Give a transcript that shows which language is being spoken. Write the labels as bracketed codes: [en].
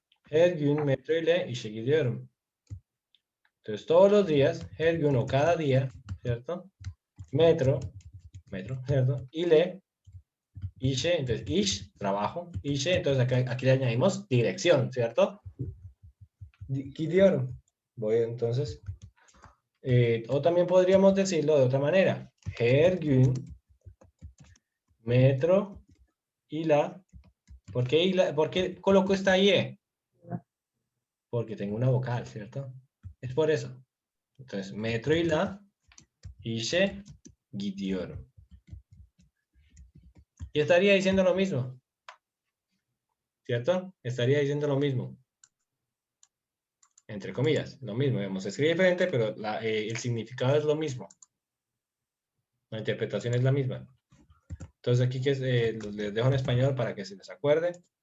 [tr] Her gün metro ile işe gidiyorum. [es] Entonces, todos los días, [tr] her gün [es] o cada día, ¿cierto? Metro, ¿cierto? Ile, ishe, entonces ish, trabajo, ishe, entonces aquí le añadimos dirección, ¿cierto? Gidiyorum. Voy entonces. O también podríamos decirlo de otra manera. [tr] Her gün, metro, ila. [es] ¿Por qué coloco esta IE? Porque tengo una vocal, ¿cierto? Es por eso. Entonces, [tr] metro ila, işe gidiyorum. [es] Y estaría diciendo lo mismo. ¿Cierto? Estaría diciendo lo mismo. Entre comillas, lo mismo. Se escribe diferente, pero el significado es lo mismo. La interpretación es la misma. Entonces aquí que les dejo en español para que se les acuerde.